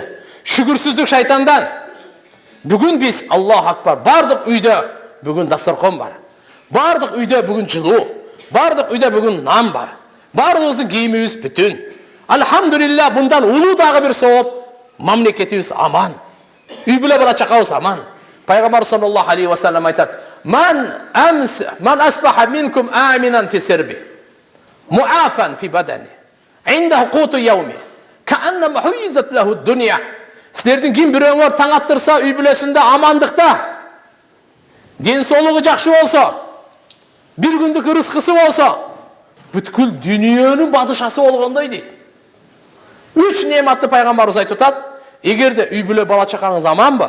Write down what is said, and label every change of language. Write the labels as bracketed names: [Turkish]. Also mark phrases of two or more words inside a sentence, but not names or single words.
[Kyrgyz] Шүгүрсүздүк шайтандан. Бүгүн биз [Arabic] الله أكبر, [Kyrgyz] бардык үйдө бүгүн дастаркон бар. Бардык үйдө бүгүн жылуу. Бардык үйдө бүгүн нан бар. Бардыгыбыздын кийимибиз бүтүн. Алхамдулилла, bundan улуу дагы бир сооп, мамлекетибиз аман. Үй бүлө бала чакабыз аман. [Arabic] Пайгамбар صلى الله عليه وسلم айтат: "من أصبح منكم آمنا في سربه معافى في بدنه عنده قوت يومه فكأنما حيزت له الدنيا." [Kyrgyz] Силердин ким бирөөңөр таң аттырса, үй бүлөсүндө амандыкта, ден соолугу жакшы болсо, бир күндүк рызкысы болсо, бүткүл дүйнөнүн бадышасы болгондой дейт. Үч неематты пайгамбарыбыз айтып атат. Эгерде үй бүлө бала чакаңыз аманбы?